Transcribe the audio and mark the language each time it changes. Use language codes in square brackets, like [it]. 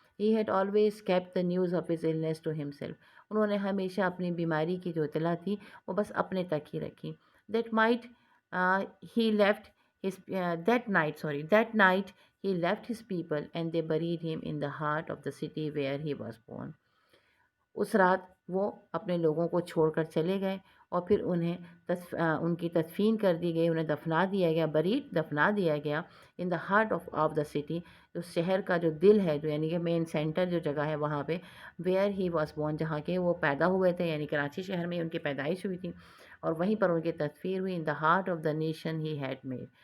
[en] He had always kept the news of his illness to himself. [ur] انہوں نے ہمیشہ اپنی بیماری کی جو اطلاع تھی وہ بس اپنے تک ہی رکھی. [en] That might he left that night he left his people and they buried him in the heart of the city where he was born. [ur] اس رات وہ اپنے لوگوں کو چھوڑ کر چلے گئے اور پھر انہیں ان کی تدفین کر دی گئی، انہیں دفنا دیا گیا، بریڈ دفنا دیا گیا [en] in the heart of the city, [ur] اس شہر کا جو دل ہے، جو یعنی کہ مین سینٹر جو جگہ ہے وہاں پہ، [en] where he was born, [ur] جہاں کے وہ پیدا ہوئے تھے، یعنی کراچی شہر میں ان کی پیدائش ہوئی تھی، اور وہیں پر ان کی تدفین ہوئی [en] In the heart of the nation he had made.